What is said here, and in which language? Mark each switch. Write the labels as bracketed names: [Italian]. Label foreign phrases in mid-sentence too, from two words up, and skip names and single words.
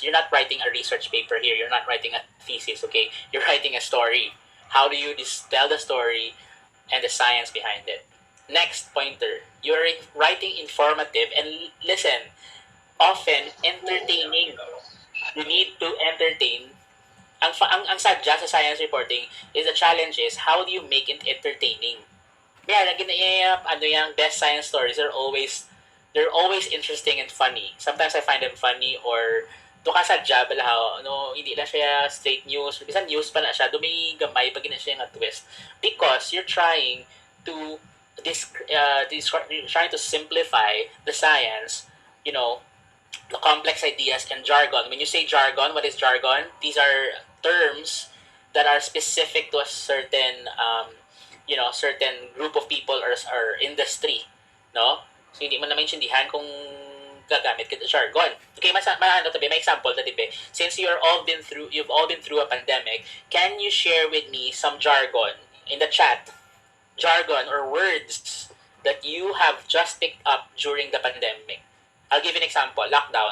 [English] You're not writing a research paper here. You're not writing a thesis, okay? You're writing a story. How do you tell the story and the science behind it? Next pointer, you're writing informative and listen, often entertaining. You need to entertain. [Hiligaynon] Ang sadya sa [English] science reporting is the challenge is how do you make it entertaining? Yeah, yung best science stories are always interesting and funny. Sometimes I find them funny, [Hiligaynon] or to ka sadya balahaw, hindi lang siya [English] straight news. [Hiligaynon] Bisan news pa na siya, may gamay pag siya nga twist. [English] Because you're trying to trying to simplify the science, the complex ideas and jargon. When you say jargon, what is jargon? These are terms that are specific to a certain, certain group of people or industry, no? [Filipino] So hindi mo na maintindihan kung gagamit ka ng jargon. [Hiligaynon] Okay, may example na tibe. [English] Since you've all been through a pandemic, can you share with me some jargon in the chat? Jargon or words that you have just picked up during the pandemic. I'll give you an example. Lockdown.